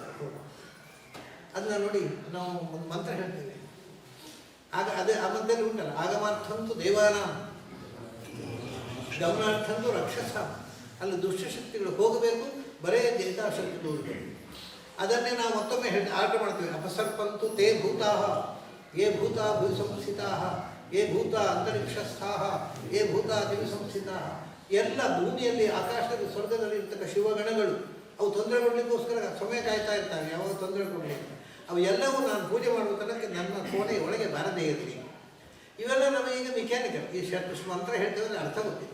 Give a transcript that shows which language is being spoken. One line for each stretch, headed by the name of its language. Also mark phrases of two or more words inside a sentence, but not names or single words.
Kannada: ಅದನ್ನ ನೋಡಿ ನಾವು ಒಂದು ಮಂತ್ರ ಹೇಳ್ತೇವೆ. ಅದೇ ಆ ಮಧ್ಯದಲ್ಲಿ ಉಂಟಲ್ಲ,
Sanskrit: ಆಗಮಾರ್ಥಂತು ದೇವಾನ ಗಮನಾರ್ಥಂತು ರಕ್ಷಸ.
Kannada: ಅಲ್ಲಿ ದುಷ್ಟಶಕ್ತಿಗಳು ಹೋಗಬೇಕು, ಬರೇ ದೇವತಾಶಕ್ತಿಗಳು ಉಳ್ಬೇಕು. ಅದನ್ನೇ ನಾವು ಮತ್ತೊಮ್ಮೆ ಆಟ ಮಾಡ್ತೀವಿ.
Sanskrit: ಅಪಸರ್ಪಂತು ತೇ ಭೂತಾಹ ಯೇ ಭೂತ ಭೂ ಸಂಸ್ಥಿತಾಹ ಯೇ ಭೂತ ಅಂತರಿಕ್ಷಸ್ಥಾಹ ಯೇ ಭೂತ ದಿವಿ ಸಂಸ್ಥಿತಾಹ.
Kannada: ಎಲ್ಲ ಭೂಮಿಯಲ್ಲಿ ಆಕಾಶದಲ್ಲಿ ಸ್ವರ್ಗದಲ್ಲಿ ಇರ್ತಕ್ಕ ಶಿವಗಣಗಳು ಅವು ತೊಂದರೆ ಕೊಡಲಿಕ್ಕೋಸ್ಕರ ಸಮಯ ಕಾಯ್ತಾ ಇರ್ತಾರೆ, ಯಾವಾಗ ತೊಂದರೆ ಕೊಡಲಿ. ಅವು ಎಲ್ಲವೂ ನಾನು ಪೂಜೆ ಮಾಡುವ ತನಕ ನನ್ನ ಕೋಣೆ ಒಳಗೆ ಬಾರದೇ ಇರಲಿ. ಇವೆಲ್ಲ ನಮಗೀಗ ಮೆಕ್ಯಾನಿಕಲ್. ಈ ಮಂತ್ರ ಹೇಳ್ತೇವೆ, ಅರ್ಥ ಗೊತ್ತಿಲ್ಲ.